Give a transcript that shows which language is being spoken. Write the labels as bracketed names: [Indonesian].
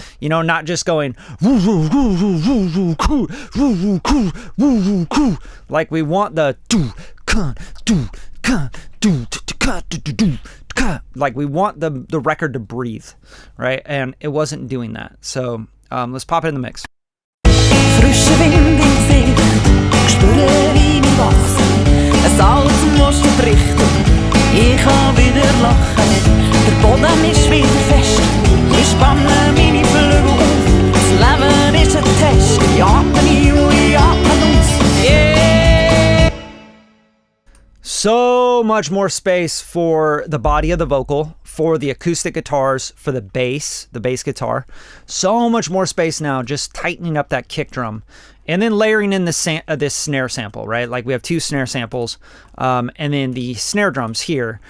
[English] You know, not just going woo woo woo woo woo woo coo woo woo coo woo woo coo. Like we want the do con do con do do. Like we want the record to breathe, right? And it wasn't doing that. So let's pop it in the mix. [German] Frische Wind im Gesicht, spüre wie ich wachse. Es alles muss brichten, ich kann wieder lachen. Der Boden ist wieder fest, ich spanne meine Flügel auf. Das Leben ist ein Test, ich atme ein und ich atme aus. Yeah! [English] So much more space for the body of the vocal, for the acoustic guitars, for the bass guitar. So much more space now, just tightening up that kick drum. And then layering in this snare sample, right? Like we have 2 snare samples, and then the snare drums here.